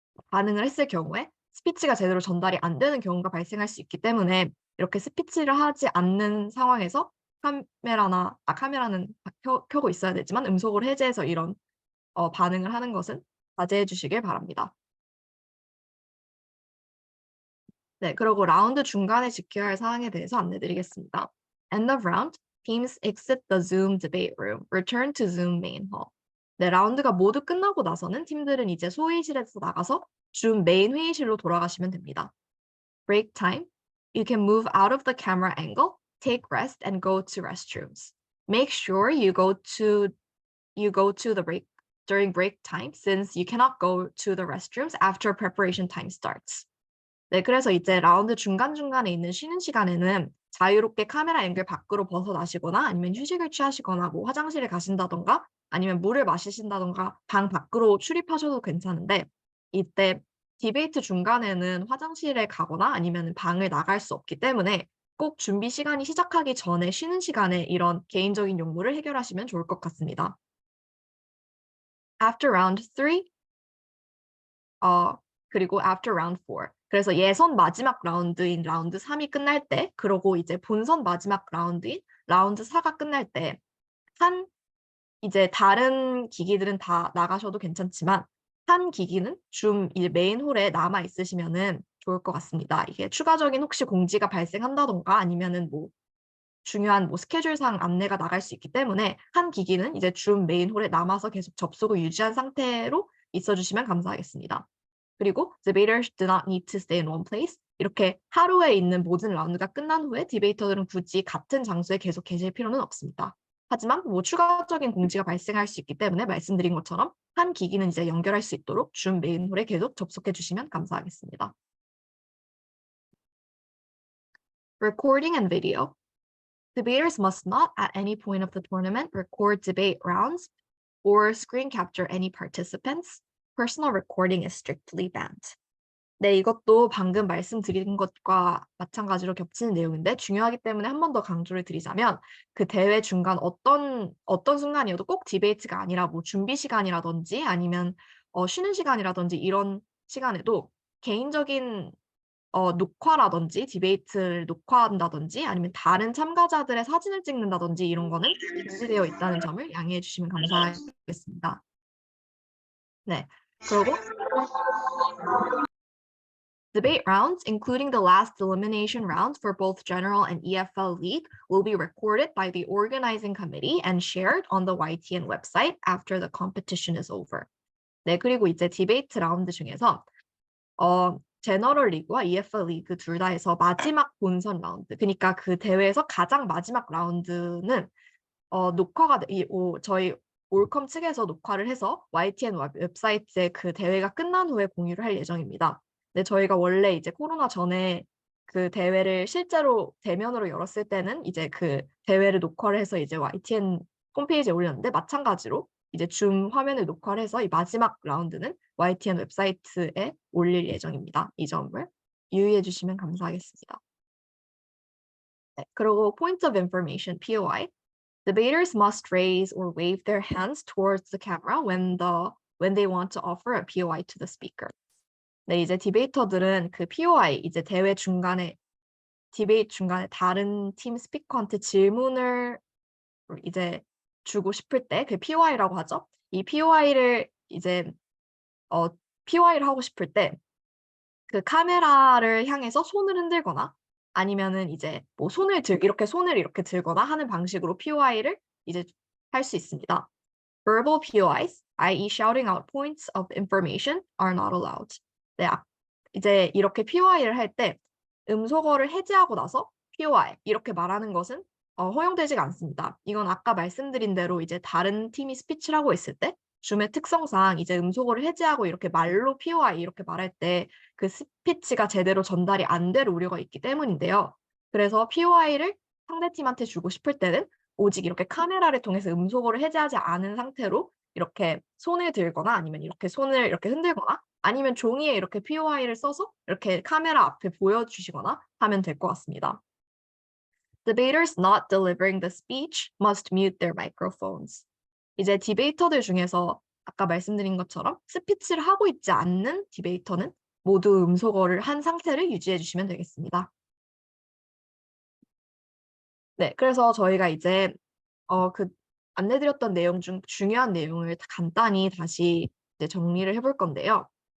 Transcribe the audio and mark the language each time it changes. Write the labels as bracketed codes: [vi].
[ko] 반응을 했을 경우에 스피치가 제대로 전달이 안 되는 경우가 발생할 수 있기 때문에 이렇게 스피치를 하지 않는 상황에서 카메라는 켜고 있어야 되지만 음소거를 해제해서 이런 반응을 하는 것은 자제해 주시길 바랍니다. 네, 그리고 라운드 중간에 지켜야 할 사항에 대해서 안내드리겠습니다. [en] End of round, teams exit the Zoom debate room, return to Zoom main hall. [ko] 네, 라운드가 모두 끝나고 나서는 팀들은 이제 소회의실에서 나가서 줌 메인 회의실로 돌아가시면 됩니다. [en] Break time, you can move out of the camera angle, take rest, and go to restrooms. Make sure you go to the break during break time, since you cannot go to the restrooms after preparation time starts. [ko] 네, 그래서 이제 라운드 중간중간에 있는 쉬는 시간에는 자유롭게 카메라 연결 밖으로 벗어나시거나 아니면 휴식을 취하시거나 뭐 화장실에 가신다던가 아니면 물을 마시신다던가 방 밖으로 출입하셔도 괜찮은데 이때 디베이트 중간에는 화장실에 가거나 아니면 방을 나갈 수 없기 때문에 꼭 준비 시간이 시작하기 전에 쉬는 시간에 이런 개인적인 용무를 해결하시면 좋을 것 같습니다. [en] After round 3, [ko] 그리고 [en] after round 4. [ko] 그래서 예선 마지막 라운드인 라운드 3이 끝날 때, 그러고 이제 본선 마지막 라운드인 라운드 4가 끝날 때, 이제 다른 기기들은 다 나가셔도 괜찮지만, 한 기기는 줌 이제 메인 홀에 남아 있으시면은 좋을 것 같습니다. 이게 추가적인 혹시 공지가 발생한다던가 아니면은 뭐 중요한 뭐 스케줄상 안내가 나갈 수 있기 때문에 한 기기는 이제 줌 메인 홀에 남아서 계속 접속을 유지한 상태로 있어주시면 감사하겠습니다. 그리고 [en] debaters do not need to stay in one place. [ko] 이렇게 하루에 있는 모든 라운드가 끝난 후에 디베이터들은 굳이 같은 장소에 계속 계실 필요는 없습니다. 하지만 뭐 추가적인 공지가 발생할 수 있기 때문에 말씀드린 것처럼 한 기기는 이제 연결할 수 있도록 줌 메인 홀에 계속 접속해 주시면 감사하겠습니다. [en] Recording and video. Debaters must not at any point of the tournament record debate rounds or screen capture any participants. Personal recording is strictly banned. [ko] 네, 이것도 방금 말씀드린 것과 마찬가지로 겹치는 내용인데 중요하기 때문에 한 번 더 강조를 드리자면 그 대회 중간 어떤 순간이어도 꼭 디베이트가 아니라 뭐 준비 시간이라든지 아니면 쉬는 시간이라든지 이런 시간에도 개인적인 녹화라든지 디베이트를 녹화한다든지 아니면 다른 참가자들의 사진을 찍는다든지 이런 거는 금지되어 있다는 점을 양해해 주시면 감사하겠습니다. 네, 그리고 [en] debate rounds, including the last elimination rounds for both general and EFL League, will be recorded by the organizing committee and shared on the YTN website after the competition is over. [ko] 네, 그리고 이제 디베이트 라운드 중에서 제너럴 리그와 EFL 리그 둘 다 해서 마지막 본선 라운드, 그러니까 그 대회에서 가장 마지막 라운드는 녹화가 저희 올컴 측에서 녹화를 해서 YTN 웹사이트에 그 대회가 끝난 후에 공유를 할 예정입니다. 네, 저희가 원래 이제 코로나 전에 그 대회를 실제로 대면으로 열었을 때는 이제 그 대회를 녹화를 해서 이제 YTN 홈페이지에 올렸는데 마찬가지로 이제 줌 화면을 녹화를 해서 이 마지막 라운드는 YTN 웹사이트에 올릴 예정입니다. 이 점을 유의해 주시면 감사하겠습니다. 네, 그리고 [en] Point of Information, POI. Debaters must raise or wave their hands towards the camera when they want to offer a POI to the speaker. [ko] 네, 이제 디베이터들은 그 POI, 이제 대회 중간에, 디베이트 중간에 다른 팀 스피커한테 질문을 이제 주고 싶을 때, 그 POI라고 하죠. 이 POI를 이제, POI를 하고 싶을 때, 그 카메라를 향해서 손을 흔들거나, 아니면은 이제 뭐 손을 이렇게 들거나 하는 방식으로 POI를 이제 할 수 있습니다. [en] Verbal POIs, i.e. shouting out points of information, are not allowed. [ko] 네, 이제 이렇게 POI를 할 때 음소거를 해제하고 나서 POI 이렇게 말하는 것은 허용되지가 않습니다. 이건 아까 말씀드린 대로 이제 다른 팀이 스피치를 하고 있을 때 줌의 특성상 이제 음소거를 해제하고 이렇게 말로 POI 이렇게 말할 때 그 스피치가 제대로 전달이 안 될 우려가 있기 때문인데요. 그래서 POI를 상대팀한테 주고 싶을 때는 오직 이렇게 카메라를 통해서 음소거를 해제하지 않은 상태로 이렇게 손을 들거나 아니면 이렇게 손을 이렇게 흔들거나 아니면 종이에 이렇게 POI를 써서 이렇게 카메라 앞에 보여주시거나 하면 될 것 같습니다. [en] Debaters not delivering the speech must mute their microphones. [ko] 이제 디베이터들 중에서 아까 말씀드린 것처럼 스피치를 하고 있지 않는 디베이터는 모두 음소거를 한 상태를 유지해 주시면 되겠습니다. 네, 그래서 저희가 이제 그 안내드렸던 내용 중 중요한 내용을 간단히 다시 이제 정리를 해볼 건데요.